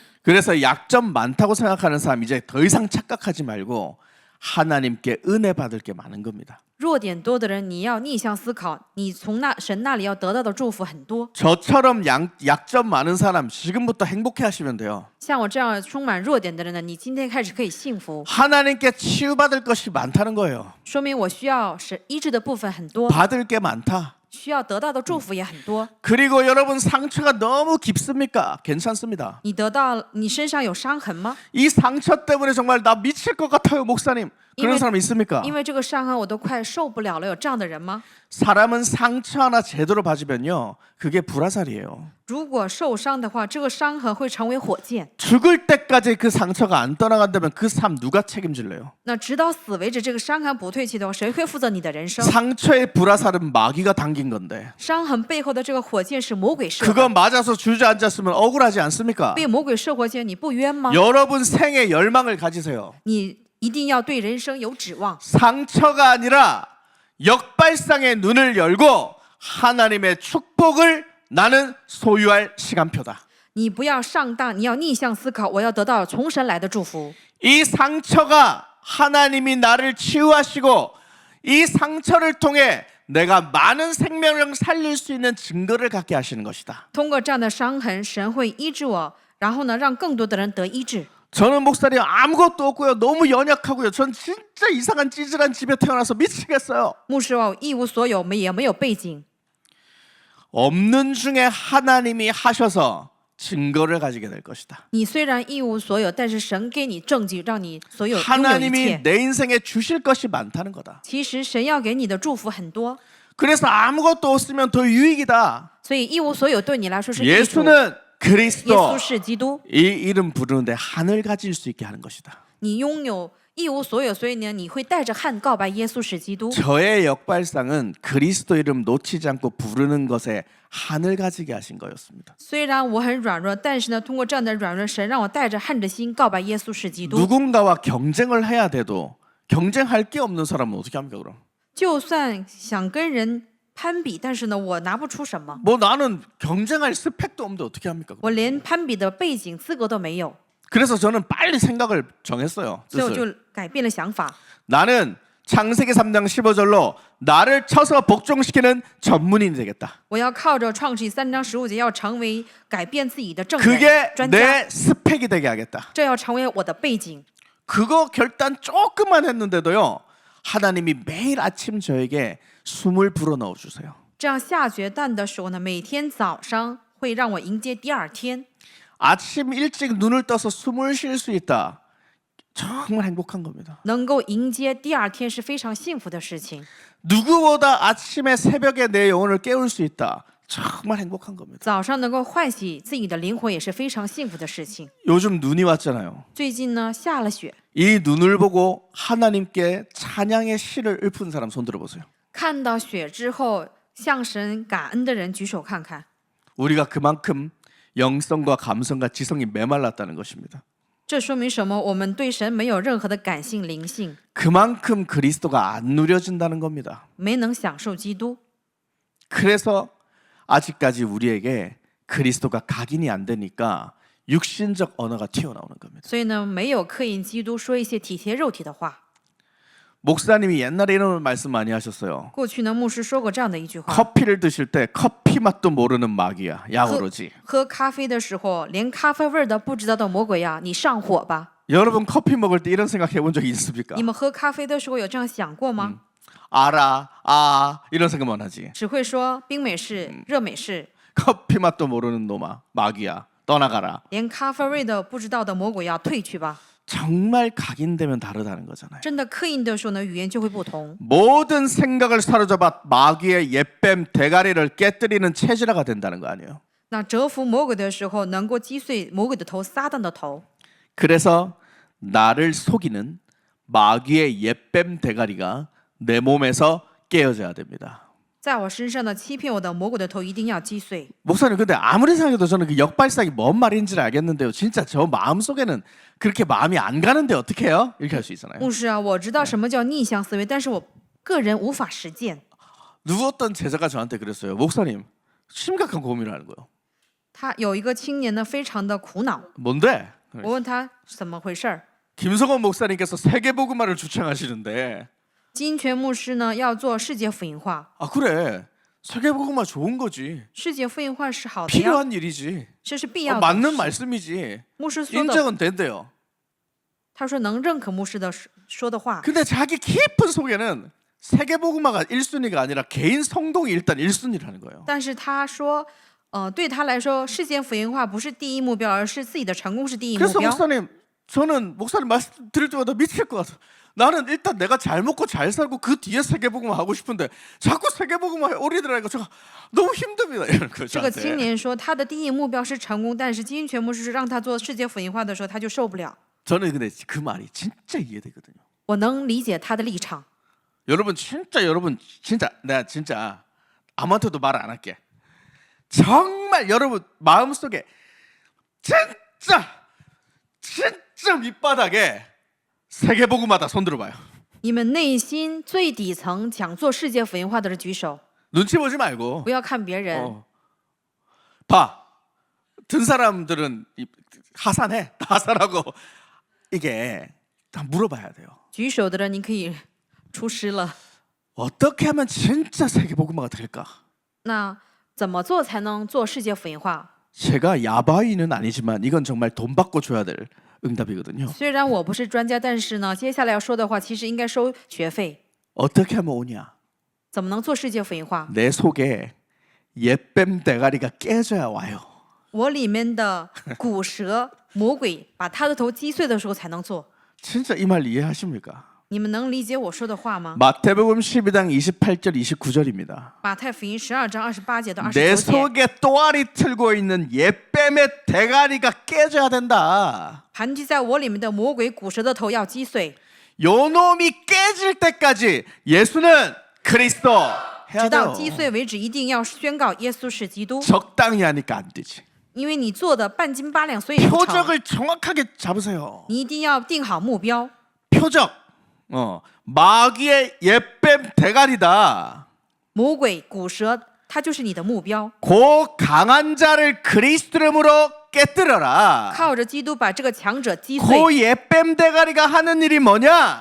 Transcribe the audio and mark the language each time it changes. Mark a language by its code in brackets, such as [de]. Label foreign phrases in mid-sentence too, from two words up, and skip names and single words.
[ko] 그래서 약점 많다고 생각하는 사람 이제 더 이상 착각하지 말고 하나님께 은혜 받을 게 많은 겁니다. [zh] 弱点多的人，你要逆向思考，你从神那里要得到的祝福很多。 [ko] 저처럼 약점 많은 사람 지금부터 행복해 하시면 돼요. [zh] 像我这样充满弱点的人呢，你今天开始可以幸福， [ko] 하나님께 치유받을 것이 많다는 거예요. [zh] 说明我需要是医治的部分很多， [ko] 받을 게 많다. [zh] 需要得到的祝福也很多。 [ko] 그리고 여러분 상처가 너무 깊습니까? 괜찮습니다. [zh] 你身上有伤痕吗？ [ko] 이 상처 때문에 정말 나 미칠 것 같아요, 목사님. 그런 사람 있습니까? [zh] 因为这个伤痕我都快受不了了，有这样的人吗？ [ko] 사람은 상처 하나 제대로 봐주면요, 그게 불화살이에요. [zh] 如果受伤的话，这个伤痕会成为火箭。 [ko] 죽을 때까지 그 상처가 안 떠나간다면 그 삶 누가 책임질래요? [zh] 那直到死为止，这个伤痕不退去的话，谁会负责你的人生？ [ko] 상처의 불화살은 마귀가 당긴 건데 [zh] 伤痕背后的这个火箭是魔鬼射 [ko] 그거 [zh] 的， [ko] 맞아서 주저앉았으면 억울하지 않습니까? [zh] 被魔鬼射火箭，你不冤吗？ [ko] 여러분 생에 열망을 가지세요. [zh] 你一定要对人生有指望。 [ko] 상처가 아니라 역발상의 눈을 열고 하나님의 축복을 나는 소유할 시간표다. [zh] 你不要上当，你要逆向思考，我要得到从神来的祝福。 [ko] 이 상처가 하나님이 나를 치유하시고 이 상처를 통해 내가 많은 생명을 살릴 수 있는 증거를 갖게 하시는 것이다. [zh] 通过这样的伤痕，神会医治我，然后呢，让更多的人得医治。 [ko] 저는 목사님 아무것도 없고요. 너무 연약하고요. 전 진짜 이상한 찌질한 집에 태어나서 미치겠어요. [zh] 牧师哦，一无所有，也没有背景。 [ko] 없는 중에 하나님이 하셔서 증거를 가지게 될 것이다. [zh] 你虽然一无所有，但是神给你证据，让你所有拥有一 [ko] 하나님이 [zh] 切。 [ko] 내 인생에 주실 것이 많다는 거다. [zh] 其实神要给你的祝福很多， [ko] 그래서 아무것도 없으면 더 유익이다. [zh] 所以一无所有对你来说是益处。 [ko] 예수는 [zh] 耶 [ko] 그리스도 [zh] 稣是基督， [ko] 이 이름 부르는데 한을 가질 수 있게 하는 것이다. [zh] 你拥有一无所有，所以呢，你会带着汗告白耶稣是基督。 [ko] 저의 역발상은 그리스도 이름 놓치지 않고 부르는 것에 한을 가지게 하신 거였습니다. [zh] 虽然我很软弱，但是呢，通过这样的软弱，神让我带着汗的心告白耶稣是基督。 [ko] 누군가와 경쟁을 해야 돼도 경쟁할 게 없는 사람은 어떻게 합니까 그럼? [zh] 就算想跟人攀比，但是呢，我拿不出什么， [ko] 뭐 나는 경쟁할 스펙도 없는데 어떻게 합니까? [zh] 我连攀比的背景资格都没有， [ko] 그래서 저는 빨리 생각을 정했어요. [zh] 所以我 [ko] 뜻을. [zh] 就改变了想法。 [ko] 나는 창세기 3장 15절로 나를 쳐서 복종시키는 전문인이 되겠다. [zh] 我要靠着创世记3章15节，要成为改变自己的证 [ko] 그게 [zh] 人专家， [ko] 내 스펙이 되게 하겠다. [zh] 这要成为我的背景。 [ko] 그거 결단 조금만 했는데도요. 하나님이 매일 아침 저에게 숨을 불어넣어 주세요. [zh] 这样下决断的时候呢，每天早上会让我迎接第二天。 [ko] 아침 일찍 눈을 떠서 숨을 쉴 수 있다. 정말 행복한 겁니다. [zh] 能够迎接第二天是非常幸福的事情。 [ko] 누구보다 아침에 새벽에 내 영혼을 깨울 수 있다. 정말 행복한 겁니다. [zh] 早上能够唤醒自己的灵魂也是非常幸福的事情。 [ko] 요즘 눈이 왔잖아요. [zh] 最近呢下了雪， [ko] 이 눈을 보고 하나님께 찬양의 시를 읊은 사람 손 들어보세요. [zh] 看到雪之后向神感恩的人举手看看。 [ko] 우리가 그만큼 영성과 감성과 지성이 메말랐다는 것입니다. [zh] 这说明什么？我们对神没有任何的感性灵性， [ko] 그만큼 그리스도가 안 누려진다는 겁니다. [zh] 没能享受基督。 [ko] 그래서 아직까지 우리에게 그리스도가 각인이 안 되니까 육신적 언어가 튀어나오는 겁니다. [zh] 所以呢，没有刻印基督，说一些体贴肉体的话。 [ko] 목사님이 옛날에 이런 말씀 많이 하셨어요. [zh] 过去呢，牧师说过这样的一句话： [ko] 커피를 드실 때 커피 맛도 모르는 마귀야. 약 오르지. [zh] 喝咖啡的时候，连咖啡味儿都不知道的魔鬼呀，你上火吧！ [ko] 여러분 커피 먹을 때 이런 생각 해본 적이 있습니까? [zh] 你们喝咖啡的时候有这样想过吗？ [ko] 알아, 아 이런 생각만 하지. [zh] 只会说冰美式、热美式， [ko] 커피 맛도 모르는 놈아, 마귀야. 떠나가라. [zh] 连咖啡味都不知道的魔鬼要退去吧！ [ko] 정말 각인되면 다르다는 거잖아요. [zh] 真的刻印的时候呢，语言就会不同。 [ko] 모든 생각을 사로잡아 마귀의 옛뱀 대가리를 깨뜨리는 체질화가 된다는 거 아니에요. [zh] 那折服魔鬼的时候，能够击碎魔鬼的头，撒旦的头。 [ko] 그래서 나를 속이는 마귀의 옛뱀 대가리가 내 몸에서 깨어져야 됩니다. [zh] 在我身上的欺骗我的魔鬼的头一定要击碎。 [ko] 목사님 근데 아무리 생각해도 저는 그 역발상이 뭔 말인지는 알겠는데요. 진짜 저 마음속에는 그렇게 마음이 안 가는데 어떻게 해요? 이렇게 할 수 있잖아요. [zh] 牧师啊，我知道什么叫逆向思维，但是我个人无法实践。 [ko] 누구 어떤 제자가 저한테 그랬어요. 목사님 심각한 고민을 하는 거예요. [zh] 他有一个青年呢，非常的苦恼。 [ko] 뭔데? [zh] 我问他怎么回事儿， [ko] 김성원 목사님께서 세계복음화를 주창하시는데 [zh] 金泉牧师呢要做世界福音化。 [ko] 아 그래 세계복음화 좋은 거지 [zh] 世界福音化是好的呀， [ko] 필요한 일이지 [zh] 这是必要的。 [ko] 맞는 말씀이지 [zh] 牧师说的， [ko] 인정은 된대요. [zh] 他说能认可牧师的说的话。 [ko] 근데 자기 깊은 속에는 세계복음화가 1순위가 아니라 개인 성동이 일단 1순위를 하는 거예요. [zh] 但是他说，对他来说，世界福音化不是第一目标，而是自己的成功是第一目 [ko] 그래서 [zh] 标。 [ko] 목사님 저는 목사님 말씀 들을 때마다 미칠 것 같아. 나는 일단 내가 잘 먹고 잘 살고 그 뒤에 세계복음화 하고 싶은데 자꾸 세계복음화 오리더라니까 제가 너무 힘듭니다. 이런 거 [zh] 这个青 [ko] 저한테. [zh] 年说，他的第一目标是成功，但是金泉牧师让他做世界福音化的时候，他就受不了。 [ko] 저는 근데 그 말이 진짜 이해되거든요. [zh] 我能理解他的立场。 [ko] 여러분 진짜 내가 진짜 아무한테도 말 안 할게. 정말 여러분 마음속에 진짜 밑바닥에 세계복음화다 손 들어봐요. [zh] 你们内心最底层想做世界福音化的人举手， [ko] 눈치 보지 말고 [zh] 不要看别人。 [ko] 봐. 든 사람들은 하산해. 다 하산하고 이게 다 물어봐야 돼요. [zh] 举手的人，你可以出师了。 [ko] 어떻게 하면 진짜 세계복음화가 될까? [zh] 那怎么做才能做世界福音化？ [ko] 제가 야바이는 아니지만 이건 정말 돈 받고 줘야 될 응답이거든요. [zh] 虽然我不是专家，但是呢，接下来要说的话，其实应该收学费。 [ko] 어떻게 하면 오냐? [zh] 怎么能做世界福音化？ [ko] 내 속에 옛뱀 대가리가 깨져야 와요. [zh] 我里面的骨蛇魔鬼把他的头击碎的时候才能做。 [ko] 진짜 이 말 이해하십니까? [zh] 你们能理解我说的话吗？ [ko] 마태복음 12장 28절 29절입니다. [zh] 马太福音12章28节到 [ko] 내 [zh] 29节， [ko] 속에 또아리 틀고 있는 옛뱀 뱀의 대가리가 깨져야 된다. [zh] 盘踞在我里面的魔鬼骨舌的头要击碎， [ko] 요 놈이 깨질 때까지 예수는 그리스도 해야 [zh] 直到 [ko] 돼요. [zh] 击碎为止，一定要宣告耶稣是基督。 [ko] 적당히 하니까 안 되지. [zh] 因为你做的半斤八两，所以不成。 [ko] 표적을 정확하게 잡으세요. [zh] 你一定要定好目标。 [ko] 표적. 마귀의 옛뱀 대가리다. [zh] 魔鬼骨舌，它就是你的目标。 [ko] 그 강한 자를 그리스도 이름으로 깨뜨려라. [zh] 靠着基督把这个强者击碎。 [ko] 그 옛뱀 대가리가 하는 일이 뭐냐?